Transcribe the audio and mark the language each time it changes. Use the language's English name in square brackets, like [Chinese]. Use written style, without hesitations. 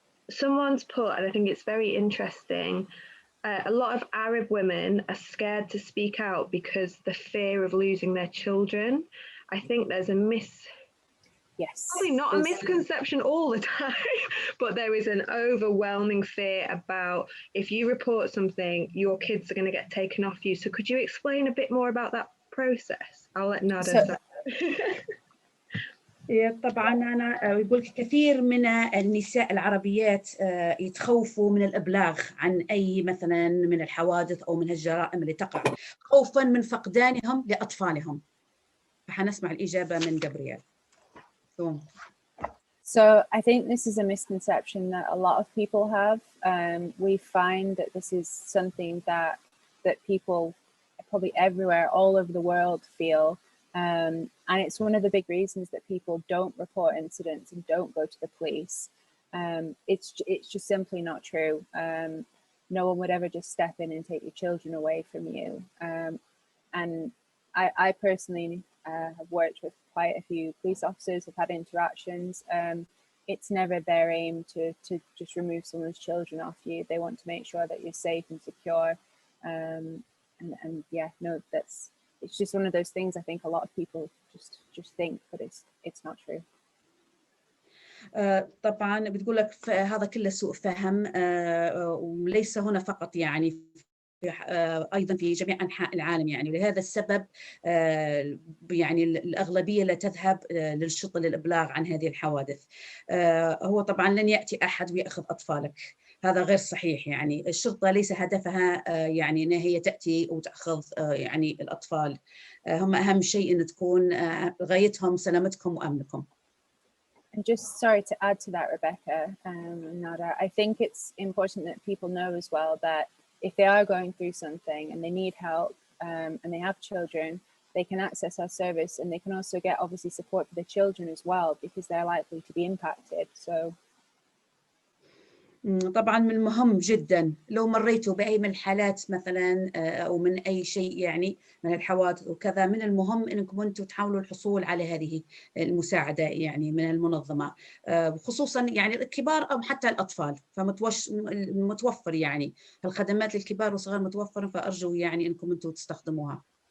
[English] Someone's put, and I think it's very interesting, a lot of Arab women are scared to speak out because the fear of losing their children. I think there's a Yes. Probably not a misconception all the time, but there is an overwhelming fear about if you report something, your kids are going to get taken off you. So could you explain a bit more about that process? I'll let Nada start. [Arabic] طبعا أنا يقول كثير من النساء العربيات يتخوفوا من الإبلاغ عن أي مثلا من الحوادث أو من الجرائم اللي تقع خوفا من فقدانهم لأطفالهم. فحنسمع الإجابة من جابرييل. [English] So I think this is a misconception that a lot of people have. We find that this is something that people probably everywhere, all over the world feel. And it's one of the big reasons that people don't report incidents and don't go to the police. It's just simply not true. No one would ever just step in and take your children away from you. And I personally have worked with quite a few police officers, have had interactions. It's never their aim to just remove someone's children off you. They want to make sure that you're safe and secure. And yeah, no, it's just one of those things I think a lot of people just think, but it's not true. [Arabic] طبعا بتقول لك هذا كله سوء فهم وليس هنا فقط يعني أيضا في جميع أنحاء العالم يعني لهذا السبب يعني الأغلبية لا تذهب للشرطة للإبلاغ عن هذه الحوادث. هو طبعا لن يأتي أحد ويأخذ أطفالك، هذا غير صحيح. يعني الشرطة ليس هدفها يعني أن هي تأتي وتأخذ يعني الأطفال، هم أهم شيء أن تكون غايتهم سلامتكم وأمنكم. [English] And just sorry to add to that, Rebecca, Nada, I think it's important that people know as well that if they are going through something and they need help and they have children, they can access our service, and they can also get obviously support for the children as well because they're likely to be impacted. So [Arabic] طبعا من المهم جدا لو مريتوا بأي من الحالات مثلا أو من أي شيء يعني من الحوادث وكذا، من المهم أنكم أنتم تحاولوا الحصول على هذه المساعدة يعني من المنظمة، خصوصا يعني الكبار أو حتى الأطفال، فمتوفر يعني الخدمات للكبار والصغار متوفرة، فأرجو يعني أنكم أنتم تستخدموها.